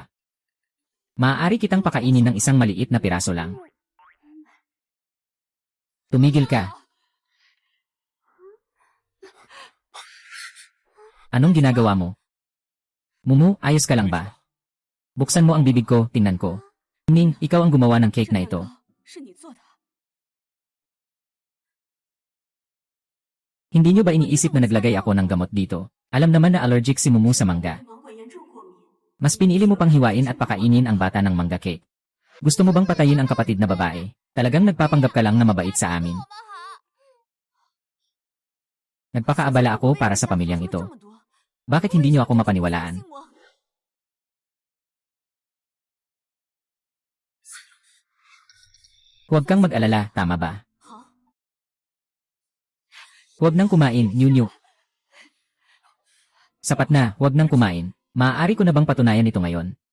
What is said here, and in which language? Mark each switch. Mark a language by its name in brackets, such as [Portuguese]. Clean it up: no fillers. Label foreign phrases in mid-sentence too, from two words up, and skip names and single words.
[Filipino] Maaari kitang pakainin ng isang maliit na piraso lang. Tumigil ka. Anong ginagawa mo? Mumu, ayos ka lang ba? Buksan mo ang bibig ko, tingnan ko. Ning, ikaw ang gumawa ng cake na ito. [Chinese] 是你做的， [Filipino] Hindi nyo ba iniisip na naglagay ako ng gamot dito? Alam naman na allergic si Mumu sa mangga. [Chinese] 芒果严重过敏。 [Filipino] Mas pinili mo pang hiwain at pakainin ang bata ng mangga cake. Gusto mo bang patayin ang kapatid na babae? Talagang nagpapanggap ka lang na mabait sa amin. [Chinese] 我们好， [Filipino] Nagpakaabala ako para sa pamilyang [Chinese] 这 [Filipino] ito. [Chinese] 么多， [Filipino] Bakit hindi nyo ako mapaniwalaan? [Chinese] 信我 [Filipino] Huwag kang mag-alala, tama ba? [Chinese] 好， [Filipino] Huwag nang kumain, Nyu. Sapat na, huwag nang kumain. Maaari ko na bang patunayan ito ngayon?